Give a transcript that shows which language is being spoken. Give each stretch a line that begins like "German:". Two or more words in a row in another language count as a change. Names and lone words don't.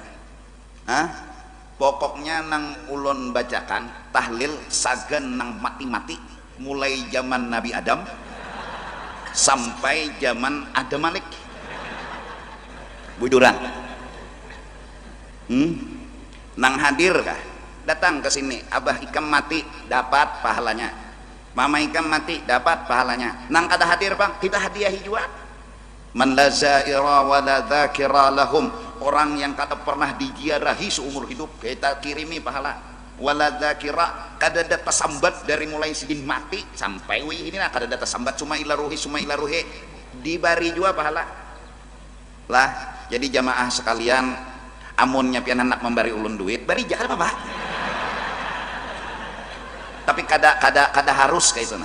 Banjar: Pokoknya nang ulun bacakan tahlil sagan nang mati-mati mulai zaman Nabi Adam sampai zaman Adam Malik bujuran. Nang hadir kah? Datang ke sini, abah ikam mati dapat pahalanya, mama ikam mati dapat pahalanya. Nang kada hadir bang, kita hadiahi juga.
Arabic: من لا زائر ولا ذاكر لهم,
Banjar: orang yang kada pernah diziarahi seumur hidup kita kirimi pahala.
Arabic: ولا ذاكر,
Banjar: kada data sambat dari mulai sidin mati sampai ini nah kada data sambat cuma
Arabic: إلى روحي
Banjar: dibari juga pahala. Lah jadi jamaah sekalian, amunnya pian anak memberi ulun duit bari jangan apa-apa, tapi kada harus kayak itu nah.